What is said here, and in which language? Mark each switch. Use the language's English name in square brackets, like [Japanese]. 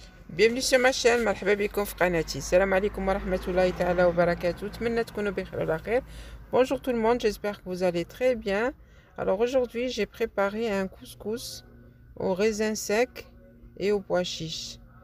[French] Bienvenue sur ma chaîne, [Arabic] مرحبا بكم في قناتي. السلام عليكم ورحمة الله تعالى وبركاته. نتمنى تكونوا بخير وعلى خير. [French] Bonjour tout le monde, j'espère que vous allez très bien. Alors aujourd'hui, j'ai préparé un couscous aux raisins secs et aux pois chiches.